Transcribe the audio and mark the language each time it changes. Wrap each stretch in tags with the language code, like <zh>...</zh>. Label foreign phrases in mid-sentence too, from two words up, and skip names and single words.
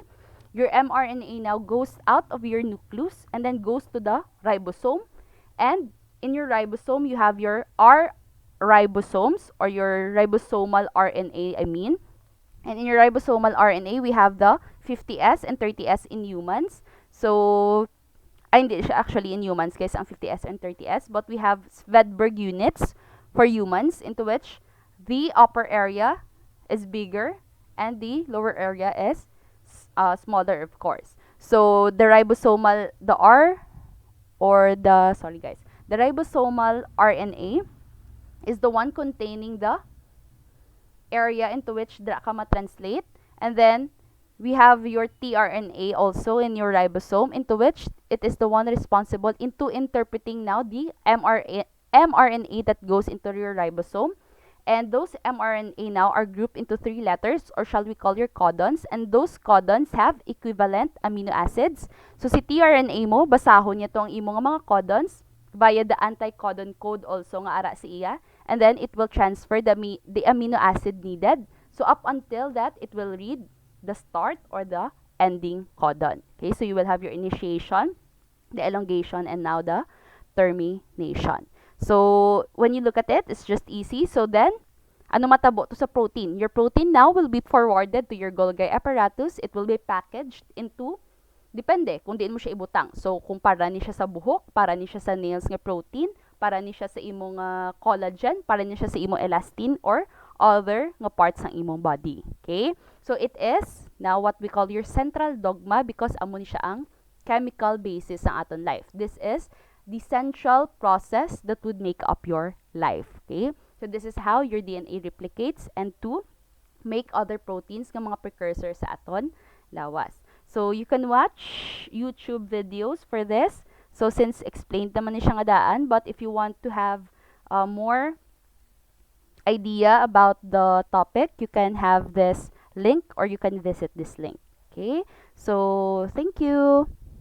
<en>Your mRNA now goes out of your nucleus and then goes to the ribosome. And in your ribosome, you have your ribosomes, or your ribosomal RNA, And in your ribosomal RNA, we have the 50S and 30S in humans. So,</en> <hil>hindi siya</hil> <en>actually in humans guys ang 50S and 30S, but we have Svedberg units for humans, into which the upper area is bigger and the lower area is smaller, of course. So, the ribosomal, the ribosomal RNA is the one containing the area into which</en> <hil>dra ka ma-translate.</hil> <en>And then, we have your tRNA also in your ribosome, into which it is the one responsible into interpreting now the mRNA that goes into your ribosome. And those mRNA now are grouped into 3 letters, or shall we call your codons. And those codons have equivalent amino acids. So,</en> <hil>si tRNA mo, basahon niya tong imo nga mga codons</hil> <en>via the anticodon code also</en> <hil>nga ara si iya.</hil> <en>And then, it will transfer the amino acid needed. So, up until that, it will read the start or the ending codon. Okay, so you will have your initiation, the elongation, and now the termination. So, when you look at it, it's just easy. So, then,</en> <hil>Ano matabo to sa protein?</hil> <en>Your protein now will be forwarded to your Golgi apparatus. It will be packaged into,</en> <hil>depende kung diin mo siya ibutang. So, kung para ni siya sa buhok, para ni siya sa nails nga protein, para ni siya sa imong collagen, para ni siya sa imong elastin,</hil> <en>or other</en> <hil>nga parts ng imong body.</hil> <en>Okay? So, it is now what we call your central dogma because</en> <hil>amo ni siya ang</hil> <en>chemical basis</en> <hil>ng aton</hil> <en>life. This is the central process that would make up your life. Okay? So, this is how your DNA replicates and to make other proteins</en> <hil>nga mga precursor sa aton lawas.</hil> <en>So, you can watch YouTube videos for this. So, since explained</en> <hil>naman ni siya nga daan,</hil> <en>but if you want to have more idea about the topic, you can have this link or you can visit this link. Okay? So, thank you.</en>